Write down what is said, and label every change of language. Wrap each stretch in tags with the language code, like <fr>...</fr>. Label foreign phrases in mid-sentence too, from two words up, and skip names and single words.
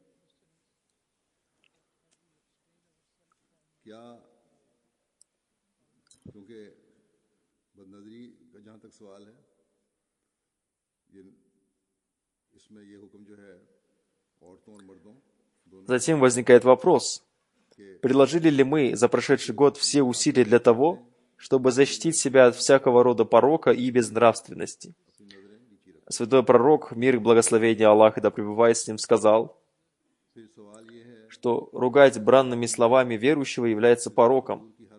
<ur>کیا کیونکہ بدنظری کا جہاں تک سوال ہے یہ اس میں یہ حکم جو ہے عورتوں اور مردوں دونوں</ur> <ru>Затем возникает вопрос, приложили ли мы за прошедший год все усилия для того, чтобы защитить себя от всякого рода порока и безнравственности? Святой пророк, мир и благословение Аллаха, да пребывает с ним, сказал, что ругать бранными словами верующего является пороком.</ru>